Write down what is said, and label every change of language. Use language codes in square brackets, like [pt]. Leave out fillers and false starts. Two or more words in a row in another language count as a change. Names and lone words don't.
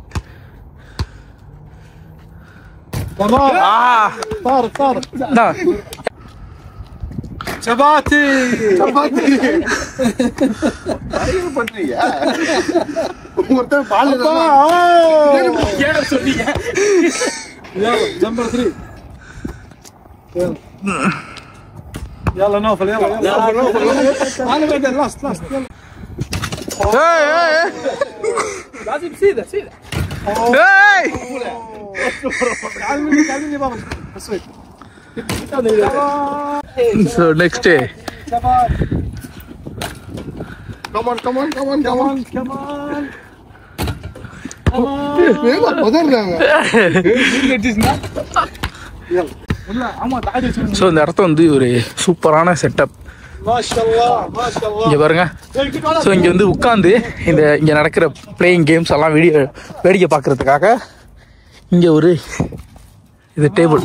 [ta] சபாத்தி பண்றீங்க சொன்னீங்க. [ar] نمبر 3 يلا نوفل يلا انا بعد لاست لازم سيده تعال بابا بسويت. [en] So next day. Come on. [ta] ஸோ இந்த இடத்த வந்து ஒரு சூப்பரான செட்டப். இங்கே பாருங்க. ஸோ இங்கே வந்து உட்காந்து இங்கே நடக்கிற [en] playing games [ta] எல்லாம் வேடிக்கை பார்க்கறதுக்காக இங்கே ஒரு இது டேபிள்.